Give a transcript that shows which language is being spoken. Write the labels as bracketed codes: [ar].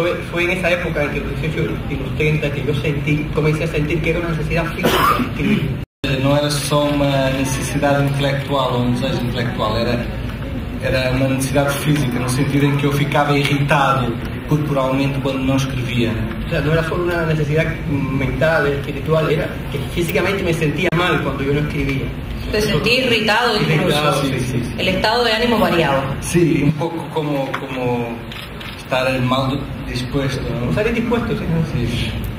[es] Fue en esa época, entre los 18 y los 30, que yo comencé a sentir que era una necesidad física escribir. [pt] Não era só uma necessidade intelectual ou um desejo intelectual, era uma necessidade física, no sentido em que eu ficava irritado corporalmente quando não escrevia. [es] O sea, no era solo una necesidad mental, espiritual, era que físicamente me sentía mal cuando yo no escribía. Te sentí irritado incluso. Sí. El estado de ánimo variado. Sí, un poco como estar mal dispuesto, ¿no? Estar indispuesto, sí.